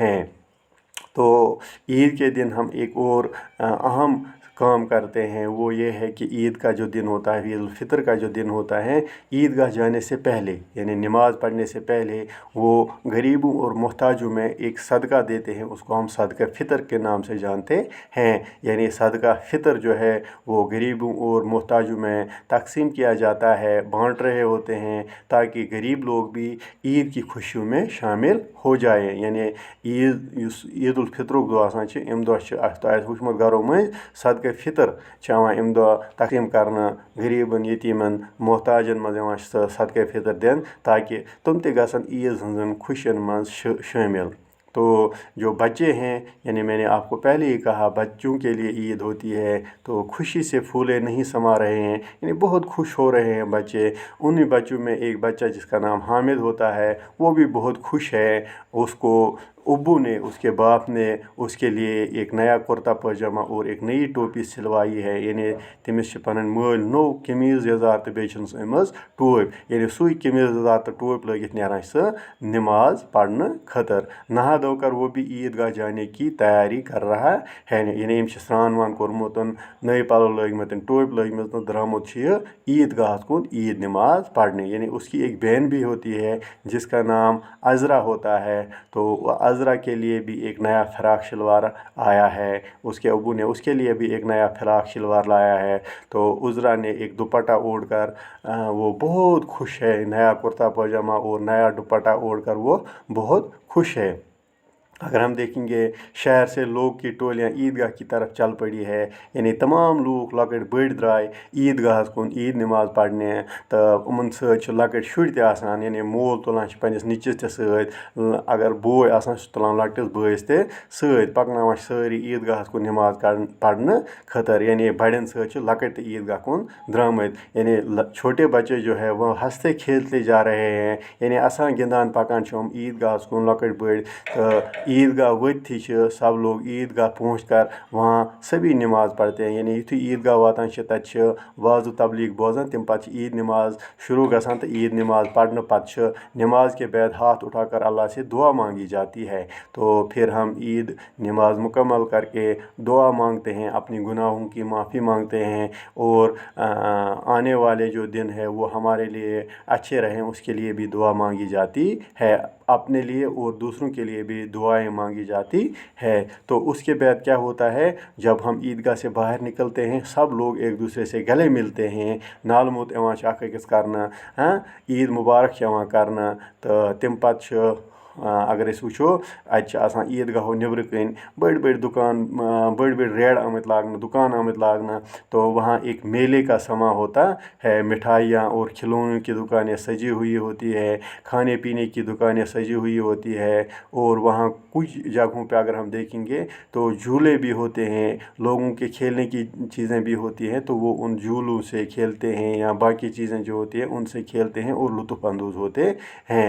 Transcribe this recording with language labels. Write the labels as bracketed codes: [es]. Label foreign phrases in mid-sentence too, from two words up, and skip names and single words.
[hi] तो ईद के दिन हम एक और अहम काम करते हैं वो ये है कि ईद का जो दिन होता है, ईद उल फितर का जो दिन होता है, ईदगाह जाने से पहले यानी नमाज़ पढ़ने से पहले वो गरीबों और मोहताजों में एक सदका देते हैं। उसको हम सदका फ़ितर के नाम से जानते हैं। यानी सदका फ़ितर जो है वो गरीबों और मोहताजों में तकसीम किया जाता है, बांट रहे होते हैं, ताकि गरीब लोग भी ईद की खुशियों में शामिल हो जाए। [ks] यानी ईद उल फितरुक दो आसान अम दह वुचमुत घरों में सदका फ़ितर अम दह तकसीम करना गरीबन यतीमन मोहताजन मज सदका फ़ितर दिन, ताकि तुम ते गसन ईद हंजन खुशियन मज शामिल। [hi] तो जो बच्चे हैं, यानी मैंने आपको पहले ही कहा बच्चों के लिए ईद होती है, तो खुशी से फूले नहीं समा रहे हैं, यानी बहुत खुश हो रहे हैं बच्चे। उन्हीं बच्चों में एक बच्चा जिसका नाम हामिद होता है वो भी बहुत खुश है। उसको अब्बू ने, उसके बाप ने उसके लिए एक नया कुर्ता पजामा और एक नई टोपी सिलवाई है। [ks] यानी तमिस पन मल नो कमीज़ यजात तो बेचनस अमज टोप, यानी सुई कमीज़ यजात तो टोप लगित नेरान सह [hi] नमाज पढ़ने [ks] खतर। [hi] नहा धोकर वो भी ईदगाह जाने की तैयारी कर रहा है। [ks] यानी स्नान वान कोरमुत, नए पलो लगित, टोप लगित, द्रामुत ईदगाह कुन ईद [hi] नमाज पढ़ने। यानी उसकी एक बहन भी होती है जिसका नाम अज़रा होता है, तो अज़रा के लिए भी एक नया फ़राक शलवार आया है। उसके अबू ने उसके लिए भी एक नया फ़राक शलवार लाया है। तो उज़रा ने एक दुपट्टा ओढ़कर वो बहुत खुश है, नया कुर्ता पजामा और नया दुपट्टा ओढ़कर वो बहुत खुश है। अगर हम देखेंगे शहर से लोग की टोलियाँ ईदगाह की तरफ चल पड़ी है। [ks] यानी तमाम लोग लकड़ बड़ द्राय ईदगाह कुन ईद [hi] नमाज पढ़ने, [ks] तो उमन सत लकड़ शुर ते आसान, यानी मोल तुलान पन्निस निचस ते सत, अगर बोय आसान तुलान लकटिस बयस ते सत, पकनावान सारी ईदगाह कुन [hi] नमाज पढ़ने [ks] खतर। यानी बड़न सत लकड़ ते ईदगाह कुन द्रामत। [hi] यानी छोटे बच्चे जो है वो हंसते खेलते जा रहे हैं, यानी [ks] आसान गिंदान पकान हम ईदगाह कुन लकड़ बड़। [hi] तो ईदगाह वथी सब लोग ईदगाह पहुँच कर वहाँ सभी नमाज पढ़ते हैं। [ks] यानी युथी ईदगाह वातान तत वाज़ तबलीग बोजान, तम पत ईद नमाज शुरू गसान, [hi] तो ईद नमाज पढ़ने पत नमाज के बाद हाथ उठाकर अल्लाह से दुआ मांगी जाती है। तो फिर हम ईद नमाज मुकम्मल करके दुआ मांगते हैं, अपनी गुनाहों की माफ़ी मांगते हैं, और आने वाले जो दिन है वो हमारे लिए अच्छे रहें उसके लिए भी दुआ मांगी जाती है। अपने लिए और दूसरों के लिए भी दुआएं मांगी जाती है। तो उसके बाद क्या होता है, जब हम ईदगाह से बाहर निकलते हैं सब लोग एक दूसरे से गले मिलते हैं, [ks] नाल मोत अकिस करना, [hi] ईद मुबारक करना। [ks] तो तम पत अगर वो आसान ईदगाह नबर कन बड़ बड़ दुकान, बड़ बड़ रेड आमत लागना, दुकान आमत लागना। [hi] तो वहाँ एक मेले का समा होता है, मिठाइयाँ और खिलौनों की दुकानें सजी हुई होती है, खाने पीने की दुकानें सजी हुई होती है। और वहाँ कुछ जगहों पे अगर हम देखेंगे तो झूले भी होते हैं, लोगों के खेलने की चीज़ें भी होती हैं, तो वो उन झूलों से खेलते हैं या बाकी चीज़ें जो होती हैं उनसे खेलते हैं और लुत्फ़अंदोज़ होते हैं।